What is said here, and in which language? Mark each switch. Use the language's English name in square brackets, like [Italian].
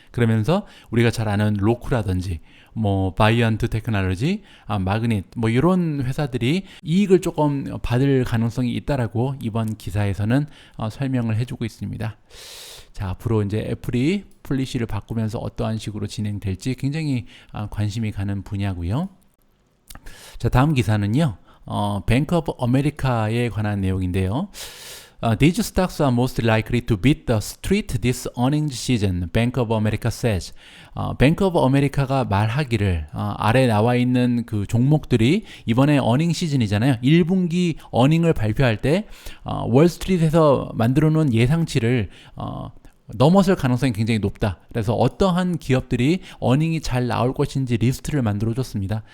[Korean] 그러면서 우리가 잘 아는 로쿠라든지 뭐 바이언트 테크놀로지, 마그닛 뭐 이런 회사들이 이익을 조금 받을 가능성이 있다라고 이번 기사에서는 설명을 해주고 있습니다. 자, 앞으로 이제 애플이 폴리시를 바꾸면서 어떠한 식으로 진행될지 굉장히 관심이 가는 분야고요. 자, 다음 기사는요. 뱅크 오브 아메리카에 관한 내용인데요. [English] These stocks are most likely to beat the street this earnings season, Bank of America says. [Korean] Bank of America가 말하기를 아래 나와 있는 그 종목들이 이번에 어닝 시즌이잖아요. 1분기 어닝을 발표할 때 월스트리트에서 만들어 놓은 예상치를 넘어설 가능성이 굉장히 높다. 그래서 어떠한 기업들이 어닝이 잘 나올 것인지 리스트를 만들어 줬습니다.